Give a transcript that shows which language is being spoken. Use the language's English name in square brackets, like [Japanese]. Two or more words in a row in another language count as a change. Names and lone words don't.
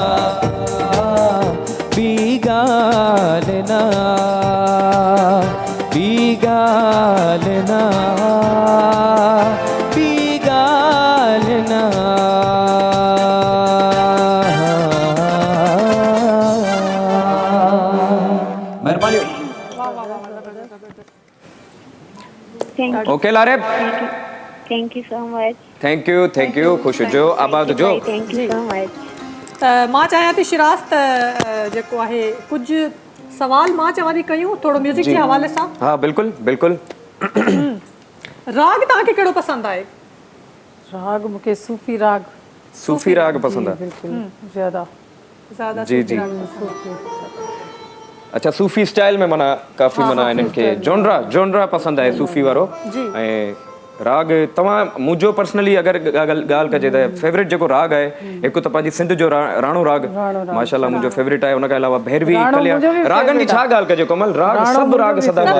[Sindhi] ॿी ॻाल्हि न ॿी ॻाल्हि न ॿी ॻाल्हि न महिरबानी ओके लारे [English] Thank you so much Thank you [Sindhi] ख़ुशि हुजो आबाद हुजो [English] Thank you so much [Sindhi] त मां चाहियां थी शिराज त जेको आहे कुझु सवाल मां चवां थी कयूं थोरो म्यूज़िक जे हवाले सां हा बिल्कुलु बिल्कुलु राग तव्हांखे कहिड़ो पसंदि आहे राग मूंखे सूफ़ी राग सूफ़ी राग पसंदि आहे बिल्कुलु ज़्यादा ज़्यादा [Hindi] जी जी अच्छा सूफ़ी स्टाइल में [Sindhi] माना काफ़ी माना इन्हनि खे जॉनरा पसंदि आहे सूफ़ी वारो ऐं राग तव्हां मुंहिंजो पर्सनली अगरि ॻाल्हि कजे त फेवरेट जेको राग आहे हिकु त पंहिंजी सिंध जो राणो राग माशाल्लाह मुंहिंजो फेवरेट आहे उनखां अलावा भैरवी कल्याण रागनि जी छा ॻाल्हि कजे कमल राग सभु राग सदाबहार